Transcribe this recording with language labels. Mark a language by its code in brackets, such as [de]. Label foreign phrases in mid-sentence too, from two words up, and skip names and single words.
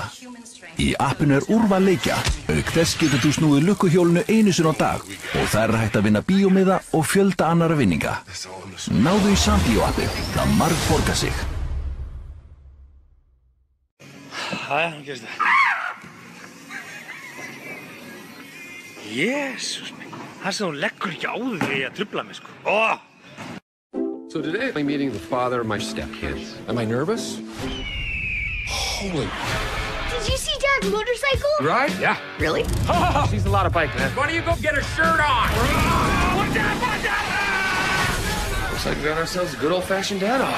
[is] Í appinu úrval leikja, auk þess getur þú snúið lukkuhjólinu einu sinni á dag og það hægt að vinna bíómiða og fjölda annara vinninga. Náðu í Sambíó-appið, það margborgar sig. Jæja, gerist það. Jesús minn, það sem þú leggur ekki á þig að trufla mig, sko. [en] So today I'm meeting the father of my stepkids. Am I nervous? Holy... Did you see Dad's motorcycle? Right? Yeah. Really? She's a lot of bike, man. Why don't you go get her shirt on? Watch out, watch out! Looks like we got ourselves a good old-fashioned dad-off.